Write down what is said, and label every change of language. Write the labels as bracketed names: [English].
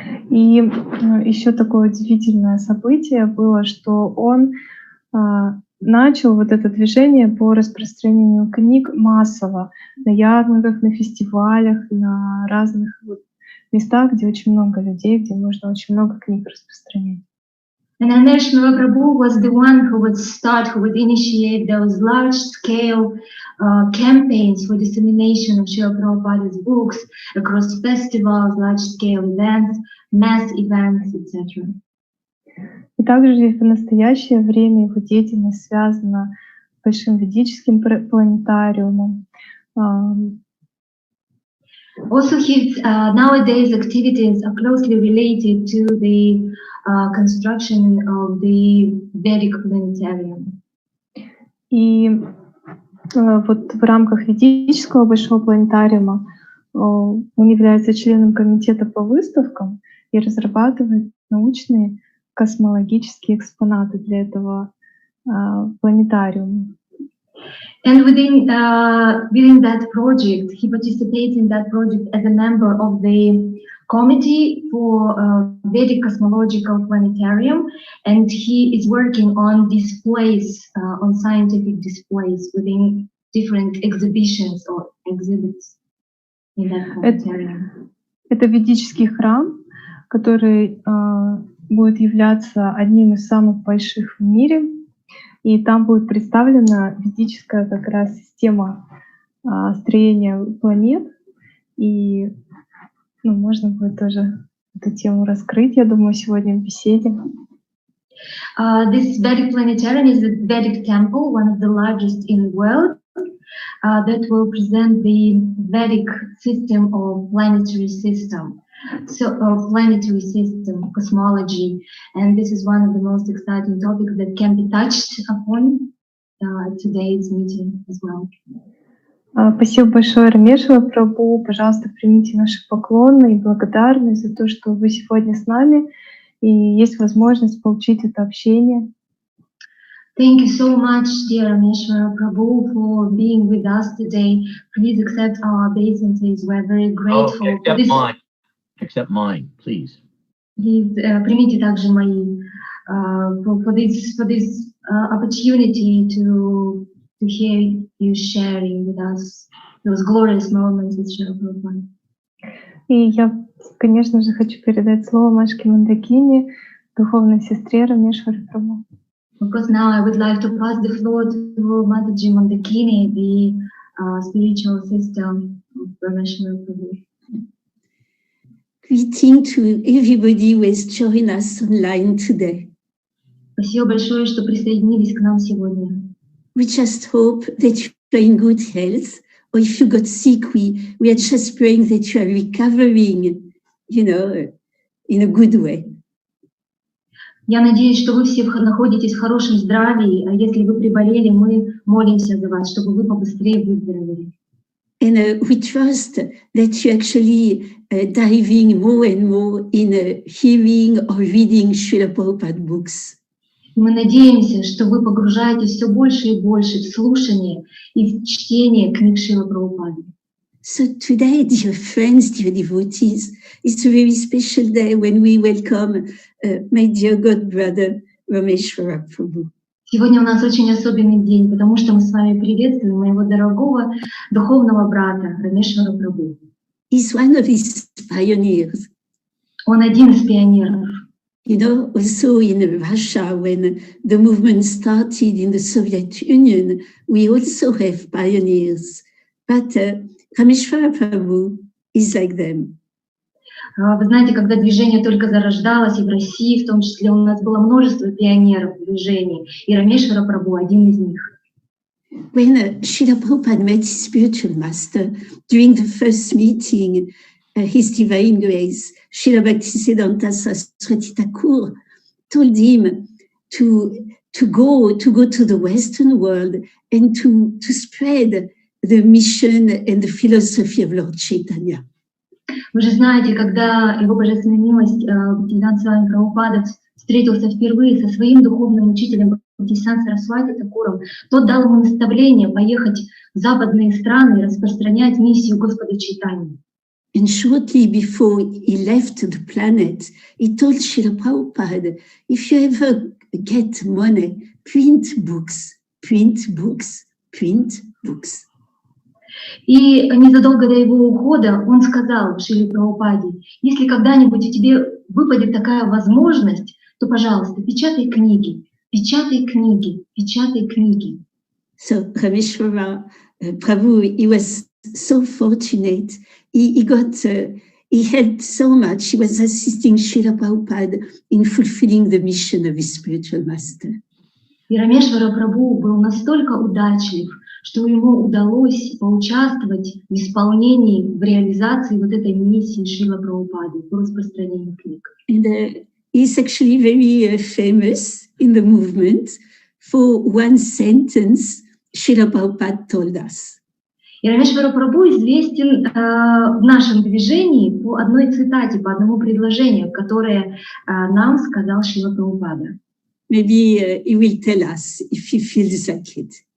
[Russian] И еще такое удивительное событие было, что он начал вот это движение по распространению книг массово на ярмарках, на фестивалях, на разных местах, где очень много людей, где можно очень много книг распространять. [English] And Ramesvara Prabhu was the one who would initiate those large-scale campaigns for dissemination of Srila Prabhupada's books across festivals, large-scale events, mass events, etc. [Russian] И также в настоящее время его деятельность связана с большим ведическим планетариумом. [English] Also, his nowadays activities are closely related to the construction of the Vedic planetarium. [Russian] И вот в рамках ведического большого планетариума он является членом комитета по выставкам и разрабатывает научные космологические экспонаты для этого планетариума. [English] And within that project, he participates in that project as a member of the committee for Vedic Cosmological Planetarium, and he is working on displays, on scientific displays within different exhibitions or exhibits in that planetarium. [Russian] Это ведический храм, который будет являться одним из самых больших в мире. И там будет представлена ведическая как раз система строения планет. И можно будет тоже эту тему раскрыть, я думаю, сегодня в беседе. [English] This Vedic planetarium is a Vedic temple, one of the largest in the world, that will present the Vedic system of planetary system. So, planetary system, cosmology, and this is one of the most exciting topics that can be touched upon at today's meeting as well. [Russian] Спасибо большое, Рамешвара Прабху. Пожалуйста, примите наши поклоны и благодарность за то, что вы сегодня с нами и есть возможность получить это общение. [English] Thank you so much, dear Ramesvara Prabhu, for being with us today. Please accept our obeisances. We're very grateful for this. Accept mine, please. [Russian] Примите также мои [English] for this opportunity to hear you sharing with us those glorious moments with Srila Prabhupada. [Russian] И я, конечно же, хочу передать слово Машке Мандакине, духовной сестре Рамешвара Прабху. [English] Of course, now I would like to pass the floor to Mataji Mandakini, the spiritual sister of Ramesvara Prabhu. Greeting to everybody who has joined us online today. [Russian] Спасибо большое, что присоединились к нам сегодня. [English] We just hope that you're in good health, or if you got sick, we are just praying that you are recovering, in a good way. [Russian] Я надеюсь, что вы все находитесь в хорошем здравии, а если вы приболели, мы молимся за вас, чтобы вы побыстрее выздоровели. [English] And we trust that you actually diving more and more in hearing or reading Srila Prabhupada books. [Russian] Мы надеемся, что вы погружаетесь все больше и больше в слушание и в чтение книг Шрилы Прабхупады. [English] So today, dear friends, dear devotees, it's a very special day when we welcome my dear God brother Ramesvara Prabhu. [Russian] Сегодня у нас очень особенный день, потому что мы с вами приветствуем моего дорогого духовного брата Рамешвара Прабhu. [English] He's one of his pioneers. [Russian] Он один из пионеров. [English] You know, also in Russia, when the movement started in the Soviet Union, we also have pioneers. But Ramesvara Prabhu is like them. [Russian] Вы знаете, когда движение только зарождалось, и в России в том числе, у нас было множество пионеров движений, и Рамешвара Прабhu один из них. [English] When Srila Prabhupada met his spiritual master during the first meeting, His Divine Grace, Srila Bhaktisiddhanta Saraswati Thakur told him to go to the Western world and to spread the mission and the philosophy of Lord Chaitanya. [Russian] Вы же знаете, когда его божественная милость Бхактисиданта Свами Прабхупада встретился впервые со своим духовным учителем Бхактисиданта Сарасвати Такуром, тот дал ему наставление поехать в западные страны и распространять миссию Господа Чайтаньи. [English] And shortly before he left the planet, he told Srila Prabhupada, if you ever get money, print books, print books, print books. [Russian] И незадолго до его ухода он сказал Шриле Прабхупаде, если когда-нибудь у тебя выпадет такая возможность, то, пожалуйста, печатай книги, печатай книги, печатай книги. [English] So Ramesvara Prabhu, he was so fortunate. He had so much. He was assisting Srila Prabhupada in fulfilling the mission of his spiritual master. [Russian] И Рамешвара Прабху был настолько удачлив, что ему удалось поучаствовать в исполнении, в реализации вот этой миссии Шрила Прабхупады по распространению книг. [English] And he's actually very famous in the movement for one sentence Srila Prabhupada told us. [Russian] И Рамешвара Прабху известен в нашем движении по одной цитате, по одному предложению, которое нам сказал Шрила Прабхупада. [English] Maybe he will tell us if he feels like it.